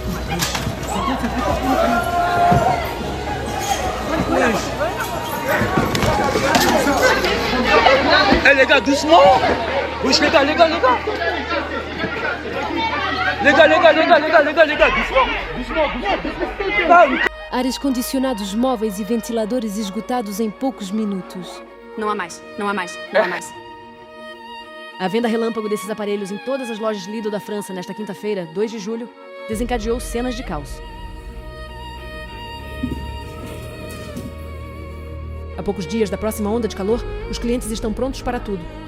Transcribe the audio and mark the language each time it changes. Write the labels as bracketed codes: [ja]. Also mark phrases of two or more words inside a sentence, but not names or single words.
[fr] Eh les gars, doucement. Wesh les gars, les gars, les gars. Les gars, les gars, les gars, les gars, les gars, les gars, doucement. Doucement, doucement. Calme. [pt] Ares condicionados móveis e ventiladores esgotados em poucos minutos. Não há mais, não há mais, não há mais. A venda relâmpago desses aparelhos em todas as lojas Lidl da França nesta quinta-feira, 2 de julho, desencadeou cenas de caos. A poucos dias da próxima onda de calor, os clientes estão prontos para tudo.